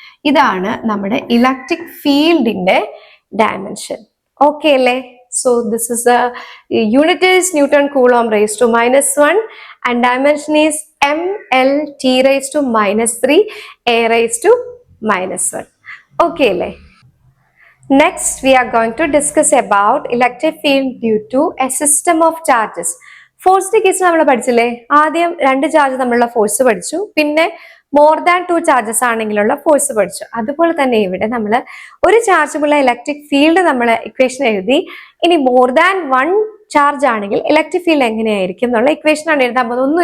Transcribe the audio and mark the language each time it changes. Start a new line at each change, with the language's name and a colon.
Malayalam: ഇതാണ് നമ്മുടെ ഇലക്ട്രിക് ഫീൽഡിന്റെ ഡയമെൻഷൻ. ഓക്കെ അല്ലേ?
English: So this is the unit is Newton Coulomb raised to -1 and dimension is mLT⁻³ A⁻1. Okay
Malayalam: അല്ലേ?
English: Next we are going to discuss about electric field due to a system of charges.
Malayalam: ഫോഴ്സിന്റെ case നമ്മൾ പഠിച്ചില്ലേ? ആദ്യം 2 charge തമ്മിലുള്ള force പഠിച്ചു, പിന്നെ more than 2 charges ആണെങ്കിലുള്ള force പഠിച്ചു. അതുപോലെ തന്നെ ഇവിടെ നമ്മൾ ഒരു ചാർജുള്ള ഇലക്ട്രിക് ഫീൽഡ് നമ്മൾ ഇക്വേഷൻ എഴുതി. ഇനി മോർ ദാൻ 1 ചാർജ് ആണെങ്കിൽ ഇലക്ട്രിക് ഫീൽഡ് എങ്ങനെയായിരിക്കും എന്നുള്ള ഇക്വേഷൻ ആണ് എഴുതാൻ പോകുന്നത്.